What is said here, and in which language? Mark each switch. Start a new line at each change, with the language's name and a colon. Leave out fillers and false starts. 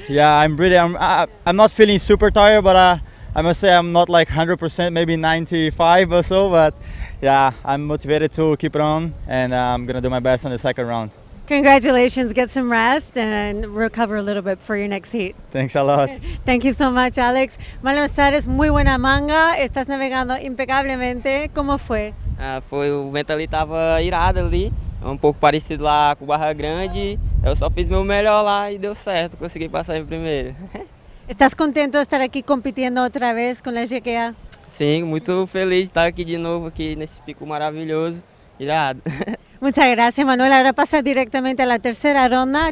English: Yeah, I'm not feeling super tired, but I must say I'm not like 100%, maybe 95 or so. But yeah, I'm motivated to keep it on, and I'm gonna do my best on the second round. Congratulations, get some rest and recover a little bit for your next heat. Thanks a lot. Thank you so much, Alex.
Spanish: Manuel Suarez, muy buena manga, estás navegando impecablemente. ¿Cómo fue?
Portuguese: O vento ali tava irado ali, pouco parecido lá com Barra Grande. Eu só fiz meu melhor lá e deu certo, consegui passar em primeiro.
Spanish: ¿Estás contento de estar aquí compitiendo otra vez con la GKA?
Portuguese: Sim, muito feliz de estar aqui de novo aqui nesse pico maravilhoso, irado.
Spanish: Muchas gracias, Manuel. Ahora pasa directamente a la tercera ronda.